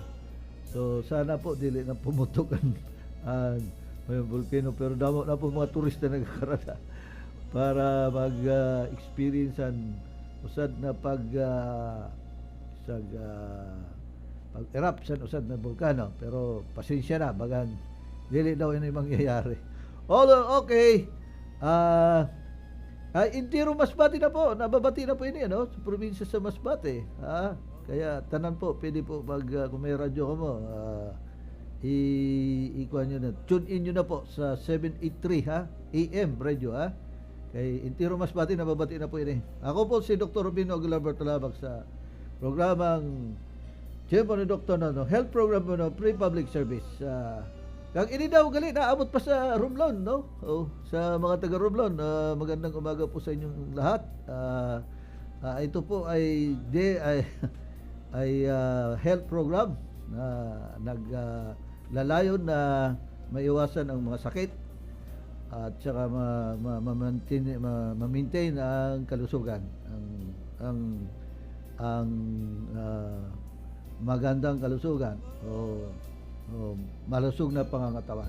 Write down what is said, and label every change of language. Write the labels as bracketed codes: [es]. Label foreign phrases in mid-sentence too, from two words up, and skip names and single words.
[msb] So sana po dili na pumutukan ang mayong volcano, pero damo na po mga turista nagkakarada para mag-experience usad na pag-erupt sa usad na volcano. Pero pasensya na, bagan dili daw yun yung mangyayari. Although, okay, Intiro Masbate na po, nababati na po ini ano, sa probinsya sa Masbate. Kaya tanan po, pwede po kung may radyo ka mo, ikuha nyo na, tune in nyo na po sa 783 AM radio kay Intiro Masbate, nababati na po ini. Ako po si Dr. Rubino Aguilar Bartolabag sa programang Tiempo ni Dr. [en] Nonong, health program [tl] po no, [en] free public service. [msb] Kag ini daw gali naabot pa sa Romblon, no? [tl] Sa mga taga Romblon, magandang umaga po sa inyong lahat. Ito po ay health program na naglalayon na maiwasan ang mga sakit at saka ma-maintain ang kalusugan, ang magandang kalusugan o malusog na pangangatawan.